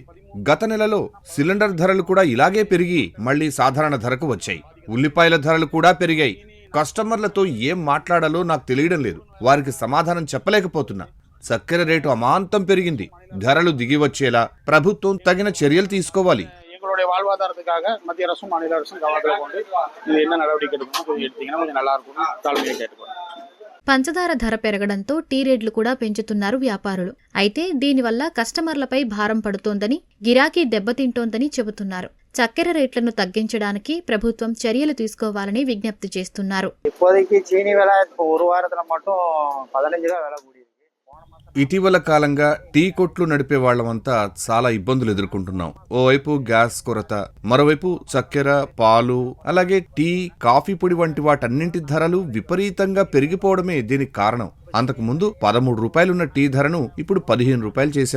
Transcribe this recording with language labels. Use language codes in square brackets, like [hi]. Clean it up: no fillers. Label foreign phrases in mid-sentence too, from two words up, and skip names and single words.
[te] గత నెలలో సిలిండర్ ధరలు కూడా ఇలాగే పెరిగి మళ్లీ సాధారణ ధరకు వచ్చాయి. ఉల్లిపాయల ధరలు కూడా పెరిగాయి. కస్టమర్లతో ఏం మాట్లాడాలో నాకు తెలియడం లేదు. వారికి సమాధానం చెప్పలేకపోతున్నా. చక్కెర రేటు అమాంతం పెరిగింది. ధరలు దిగి వచ్చేలా ప్రభుత్వం తగిన చర్యలు తీసుకోవాలి. [ta] எங்களுடைய வாழ்வாதாரத்துக்காக மத்திய அரசும் மாநில அரசும் கவனத்தில் கொண்டு இது என்ன நடவடிக்கை எடுக்கணும் எடுத்தீங்கன்னா கொஞ்சம் நல்லா இருக்கும் தாழ்மையை கேட்டுக்கோங்க. [te] పంచదార ధర పెరగడంతో టీ రేట్లు కూడా పెంచుతున్నారు వ్యాపారులు. అయితే దీనివల్ల కస్టమర్లపై భారం పడుతోందని, గిరాకీ దెబ్బతింటోందని చెబుతున్నారు. చక్కెర రేట్లను తగ్గించడానికి ప్రభుత్వం చర్యలు తీసుకోవాలని విజ్ఞప్తి చేస్తున్నారు. [ta] இப்போதைக்கு சீனி விலை ஒரு வாரத்துல மட்டும் 15 ரூபாய் விலை கூடி. [te] ఇటీవల కాలంగా టీ కొట్లు నడిపే వాళ్లమంతా చాలా ఇబ్బందులు ఎదుర్కొంటున్నాం. ఓవైపు గ్యాస్ కొరత, మరోవైపు చక్కెర, పాలు, అలాగే టీ, కాఫీ పొడి వంటి వాటన్నింటి ధరలు విపరీతంగా పెరిగిపోవడమే దీనికి కారణం. అంతకు ముందు 13 రూపాయలున్న టీ ధరను ఇప్పుడు 15 రూపాయలు చేశాం.